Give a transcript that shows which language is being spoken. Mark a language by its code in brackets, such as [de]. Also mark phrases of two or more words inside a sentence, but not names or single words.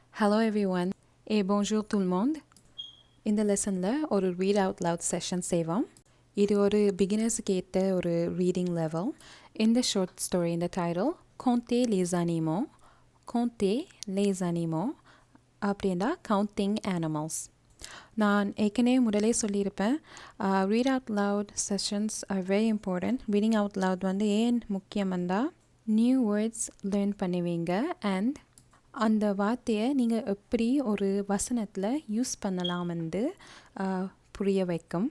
[en] Hello everyone. [fr] Et bonjour tout le monde. [ta] இந்த லெசனில் ஒரு [en] read out loud session [ta] செய்வோம். இது ஒரு பிகினர்ஸுக்கு ஏற்ற ஒரு [en] reading level. [ta] இந்த [en] short story [ta] இந்த டைட்டில் [fr] Compter les animaux. Compter les animaux [ta] அப்படின்னா [en] counting animals. [ta] நான் ஏற்கனவே முதலே சொல்லியிருப்பேன், [en] read out loud sessions are very important. reading out loud [ta] வந்து ஏன் முக்கியம்னா [en] new words learn [ta] பண்ணுவீங்க அண்ட் அந்த வார்த்தையை நீங்கள் எப்படி ஒரு வசனத்தில் யூஸ் பண்ணலாம்னு புரிய வைக்கும்.